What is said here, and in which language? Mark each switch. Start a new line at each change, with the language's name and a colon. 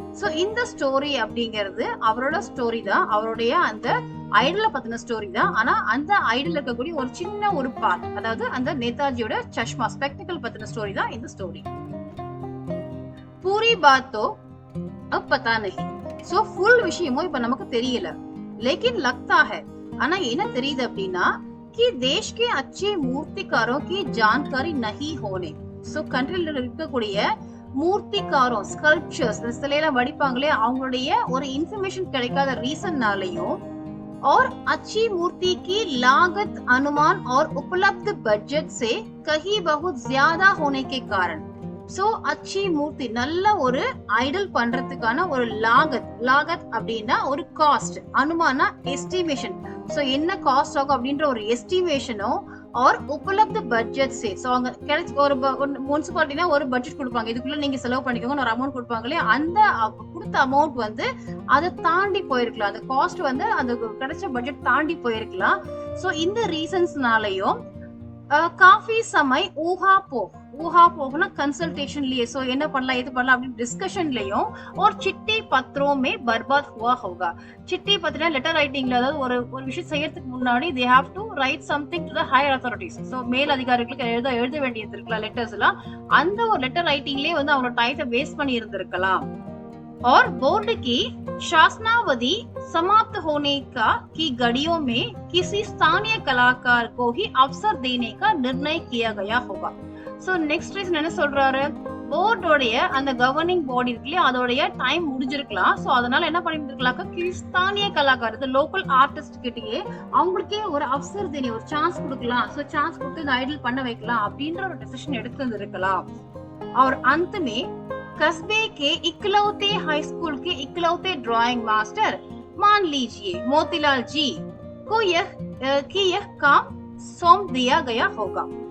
Tamil: So இந்த story அப்படிங்கிறது அவரோட ஸ்டோரி தான், அவருடைய அந்த ஐடல பத்தின ஸ்டோரி தான். ஆனா அந்த ஐடல் இருக்கக்கூடிய ஒரு சின்ன ஒரு பார்ட், அதாவது அந்த நேதாஜியோட சஷ்மா ஸ்பெக்டக்கிள் பத்தின ஸ்டோரி தான் இந்த ஸ்டோரி.
Hindi: पूरी बात तो अब पता नहीं.
Tamil: சோ ஃபுல் விஷயமும் இப்ப நமக்கு தெரியல.
Hindi: लेकिन लगता है,
Tamil: ஆனா என்ன தெரியுது அப்படின்னா,
Hindi: कि देश के अच्छे मूर्तिकारों की जानकारी नहीं होने.
Tamil: சோ கண்ட்ரில இருக்கக்கூடிய மூர்த்திக்காரம், ஸ்கல்ப்சர்ஸ், சிலையெல்லாம் வடிப்பாங்களே, அவங்களுடைய ஒரு இன்ஃபர்மேஷன் கிடைக்காத ரீசன்னாலையும்,
Hindi: और अच्छी मूर्ति की लागत अनुमान और उपलब्ध बजट से कहीं बहुत ज्यादा होने के कारण.
Tamil: சோ அச்சி மூர்த்தி நல்ல ஒரு ஐடல் பண்றதுக்கான ஒரு லாகத் அப்படின்னா ஒரு காஸ்ட், அனுமானா எஸ்டிமேஷன். சோ என்ன காஸ்ட் ஆகும் அப்படின்ற ஒரு எஸ்டிமேஷனும் और उपलब्ध பட்ஜெட் से சோ அங்க கிடைச்ச ஒரு முனிசிபாலிட்டினா ஒரு பட்ஜெட் கொடுப்பாங்க, இதுக்குள்ள நீங்க செலவு பண்ணிக்கோங்க ஒரு அமௌண்ட் கொடுப்பாங்களே, அந்த கொடுத்த அமௌண்ட் வந்து அதை தாண்டி போயிருக்கலாம், அந்த காஸ்ட் வந்து அந்த கிடைச்ச பட்ஜெட் தாண்டி போயிருக்கலாம். சோ இந்த ரீசன்ஸ்னாலயும் काफी समय ஊஹா போகனா कंसल्टेशनலயே சோ என்ன பண்ணலாம் எது பண்ணலாம் அப்படி டிஸ்கஷன்லயும்
Hindi: और चिट्ठी पत्रों में बर्बाद हुआ होगा.
Tamil: चिट्ठी पत्र லெட்டர் ரைட்டிங்ல, அதாவது ஒரு விஷயம் செய்யறதுக்கு முன்னாடி
English: they have to write something to the higher authorities.
Tamil: So மேல் அதிகாரிகளுக்கு எழுத வேண்டியது இருக்கலாம் லெட்டர்ஸ் எல்லாம், அந்த ஒரு லெட்டர் ரைட்டிங்லயே வந்து அவரோட டைத்தை வேஸ்ட் பண்ணி இருந்திருக்கலாம்.
Hindi: और बोर्ड की शासनावधि समाप्त होने की घड़ियों में किसी स्थानीय कलाकार को ही अवसर देने का निर्णय किया गया होगा.
Tamil: सो नेक्स्ट ரீசன் என்ன சொல்றாரு, போர்டோடைய அந்த கவர்னிங் பாடி இருக்குல்லையா, அதோடைய டைம் முடிஞ்சிருக்கலாம். சோ அதனால என்ன பண்ணிருக்கலாக்க ஸ்தானிய கலாக்கார், லோக்கல் ஆர்டிஸ்ட் கிட்டயே அவங்களுக்கே ஒரு அவசர் தேனி, ஒரு சான்ஸ் கொடுக்கலாம், சோ சான்ஸ் கொடுத்து இந்த ஐடல் பண்ண வைக்கலாம் அப்படின்ற ஒரு டெசிஷன் எடுத்து இருக்கலாம்.
Hindi: और अंत में कस्बे के इकलौते हाई स्कूल के इकलौते ड्राइंग मास्टर मान लीजिए मोतीलाल जी को यह काम सौंप दिया गया होगा.